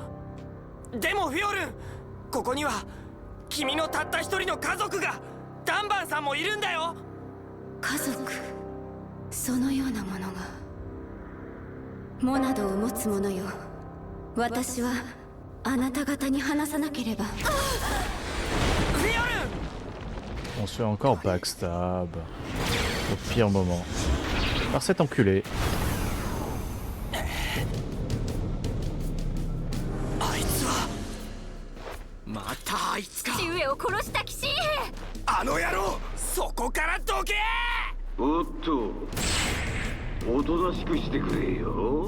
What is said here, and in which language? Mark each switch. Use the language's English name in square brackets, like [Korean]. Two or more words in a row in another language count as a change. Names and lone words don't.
[Japanese] でもフィオルン、ここには君のたった一人の家族が、ダンバンさんもいるんだよ。家族、そのようなものが。モナドを持つ者よ、私はあなた方に話さなければ。フィオルン [French] On se fait encore backstab. Au pire moment. Par cet enculé. [Japanese] あいつはまたあいつか。父上を殺した騎士兵。あの野郎。そこからどけ。おっと、おとなしくしてくれよ。